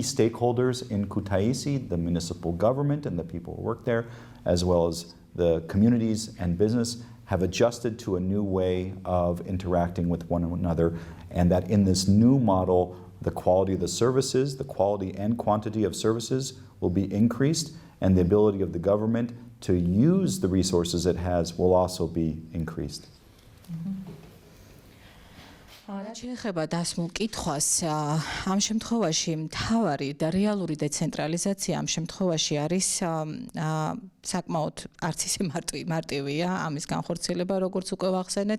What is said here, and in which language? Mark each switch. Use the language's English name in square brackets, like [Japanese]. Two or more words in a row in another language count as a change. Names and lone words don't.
[English] stakeholders in Kutaisi, the municipal government and the people who work there, as well as the communities and business, have adjusted to a new way of interacting with one another, and that in this new model, the quality of the services, the quality and quantity of services will be increased, and the ability of the government to use the resources it has will also be increased. [Georgian] შეიძლება დასმულ კითხვას ამ შემთხვევაში მთავარი და რეალური დეცენტრალიზაცია ამ შემთხვევაში არის საკმაოდ არც ისე მარტივია ამის განხორციელება, როგორც უკვე ვახსენეთ.